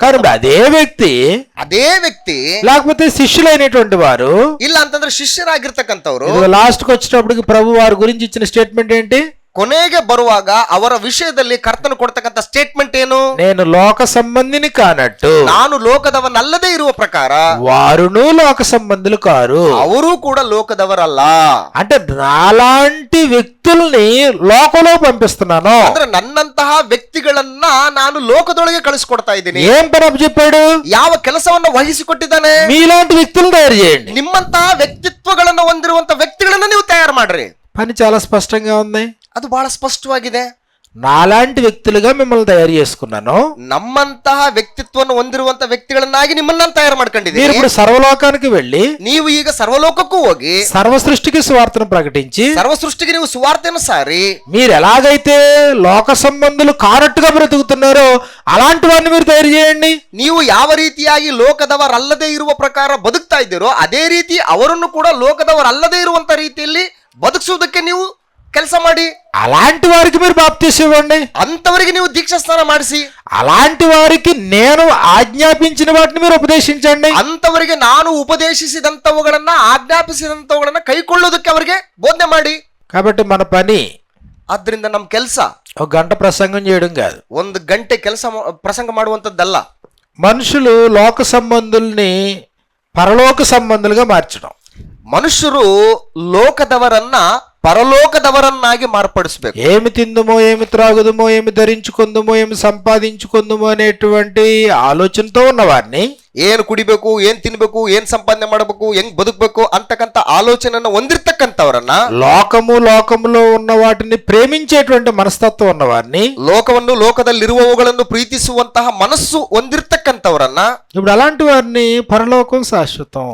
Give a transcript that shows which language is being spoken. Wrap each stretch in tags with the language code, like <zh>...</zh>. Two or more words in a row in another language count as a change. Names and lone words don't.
<te>కానీ అదే వ్యక్తి లేకపోతే శిష్యులైనటువంటి వారు,</te> <kn>ಇಲ್ಲ ಅಂತಂದ್ರೆ ಶಿಷ್ಯರಾಗಿರ್ತಕ್ಕಂಥವ್ರು</kn> <te>లాస్ట్ కి వచ్చేటప్పటికి ప్రభు వారి గురించి ఇచ్చిన స్టేట్మెంట్ ఏంటి?</te> <kn>ಕೊನೆಗೆ ಬರುವಾಗ ಅವರ ವಿಷಯದಲ್ಲಿ ಕರ್ತನು ಕೊಡ್ತಕ್ಕಂಥ ಸ್ಟೇಟ್ಮೆಂಟ್ ಏನು?</kn> <te>నేను లోక సంబంధిని కానట్టు</te> <kn>ನಾನು ಲೋಕದವನಲ್ಲದೆ ಇರುವ ಪ್ರಕಾರ</kn> <te>వారును లోక సంబంధులు కారు.</te> <kn>ಅವರೂ ಕೂಡ ಲೋಕದವರಲ್ಲ.</kn> <te>అంటే నాలాంటి వ్యక్తుల్ని లోకంలో పంపిస్తున్నాను.</te> <kn>ಅಂದ್ರೆ ನನ್ನಂತಹ ವ್ಯಕ್ತಿಗಳನ್ನ ನಾನು ಲೋಕದೊಳಗೆ ಕಳಿಸ್ಕೊಡ್ತಾ ಇದ್ದೀನಿ.</kn> <te>ఏం పని చెప్పాడు?</te> <kn>ಯಾವ ಕೆಲಸವನ್ನ ವಹಿಸಿಕೊಟ್ಟಿದ್ದಾನೆ?</kn> <te>మీలాంటి వ్యక్తులు తయారు చేయండి.</te> <kn>ನಿಮ್ಮಂತಹ ವ್ಯಕ್ತಿತ್ವಗಳನ್ನು ಹೊಂದಿರುವಂತ ವ್ಯಕ್ತಿಗಳನ್ನ ನೀವು ತಯಾರು ಮಾಡ್ರಿ.</kn> <te>పని చాలా స్పష్టంగా ఉంది.</te> <kn>ಅದು ಬಹಳ ಸ್ಪಷ್ಟವಾಗಿದೆ.</kn> <te>నాలాంటి వ్యక్తులుగా మిమ్మల్ని తయారు చేసుకున్నాను.</te> <kn>ನಮ್ಮಂತಹ ವ್ಯಕ್ತಿತ್ವವನ್ನು ಹೊಂದಿರುವಂತ ವ್ಯಕ್ತಿಗಳನ್ನಾಗಿ ನಿಮ್ಮನ್ನ ತಯಾರು</kn> <te>మీరు</te> <kn>ಮಾಡ್ಕೊಂಡಿದ್ದೀರಿ.</kn> <te>ఇప్పుడు సర్వలోకానికి వెళ్ళి</te> <kn>ನೀವು ಈಗ ಸರ್ವಲೋಕಕ್ಕೂ ಹೋಗಿ</kn> <te>సర్వ సృష్టికి సువార్తను ప్రకటించి</te> <kn>ಸರ್ವ ಸೃಷ್ಟಿಗೆ ನೀವು ಸುವಾರ್ತೆಯನ್ನು ಸಾರಿ.</kn> <te>మీరు ఎలాగైతే లోక సంబంధులు కానట్టుగా బ్రతుకుతున్నారో అలాంటి వారిని మీరు తయారు చేయండి.</te> <kn>ನೀವು ಯಾವ ರೀತಿಯಾಗಿ ಲೋಕದವರಲ್ಲದೆ ಇರುವ ಪ್ರಕಾರ ಬದುಕ್ತಾ ಇದ್ದೀರೋ ಅದೇ ರೀತಿ ಅವರನ್ನು ಕೂಡ ಲೋಕದವರಲ್ಲದೆ ಇರುವಂತ ರೀತಿಯಲ್ಲಿ ಬದುಕಿಸುವುದಕ್ಕೆ ನೀವು ಕೆಲಸ ಮಾಡಿ.</kn> <te>అలాంటి వారికి మీరు బాప్తీసం ఇవ్వండి.</te> <kn>ಅಂತವರಿಗೆ ನೀವು ದೀಕ್ಷಾ ಸ್ನಾನ ಮಾಡಿಸಿ.</kn> <te>అలాంటి వారికి నేను ఆజ్ఞాపించిన వాటిని మీరు ఉపదేశించండి.</te> <kn>ಅಂತವರಿಗೆ ನಾನು ಉಪದೇಶಿಸಿದಂತವುಗಳನ್ನ ಆಜ್ಞಾಪಿಸಿದಂತವುಗಳನ್ನ ಕೈಕೊಳ್ಳೋದಕ್ಕೆ ಅವರಿಗೆ ಬೋಧನೆ ಮಾಡಿ.</kn> <te>కాబట్టి మన పని</te> <kn>ಆದ್ರಿಂದ ನಮ್ಮ ಕೆಲಸ</kn> <te>ఒక గంట ప్రసంగం చేయడం కాదు.</te> <kn>1 ಗಂಟೆ ಪ್ರಸಂಗ ಮಾಡುವಂತದ್ದಲ್ಲ.</kn> <te>మనుషులు లోక సంబంధుల్ని పరలోక సంబంధులుగా మార్చడం.</te> <kn>ಮನುಷ್ಯರು ಲೋಕದವರನ್ನ పరలోకదవరನ್ನಾಗಿ మార్పడిಸಬೇಕು.</kn> <te>ఏమి తిందుమో, ఏమి త్రాగుదుమో, ఏమి ధరించుకుందుమో, ఏమి సంపాదించుకుందుమో అనేటువంటి ఆలోచనతో ఉన్నవారిని,</te> <kn>ಏನು ಕುಡಿಬೇಕು, ಏನ್ ತಿನ್ಬೇಕು, ಏನ್ ಸಂಪಾದನೆ ಮಾಡಬೇಕು, ಹೆಂಗ್ ಬದುಕಬೇಕು ಅಂತಕ್ಕಂಥ ಆಲೋಚನೆಯನ್ನು ಹೊಂದಿರತಕ್ಕಂಥವರನ್ನ,</kn> <te>లోకములో ఉన్న వాటిని ప్రేమించేటువంటి మనస్తత్వం ఉన్నవారిని,</te> <kn>ಲೋಕವನ್ನು ಲೋಕದಲ್ಲಿರುವವುಗಳನ್ನು ಪ್ರೀತಿಸುವಂತಹ ಮನಸ್ಸು ಹೊಂದಿರತಕ್ಕಂಥವರನ್ನ,</kn> <te>ఇప్పుడు అలాంటి వారిని పరలోకం శాశ్వతం,</te>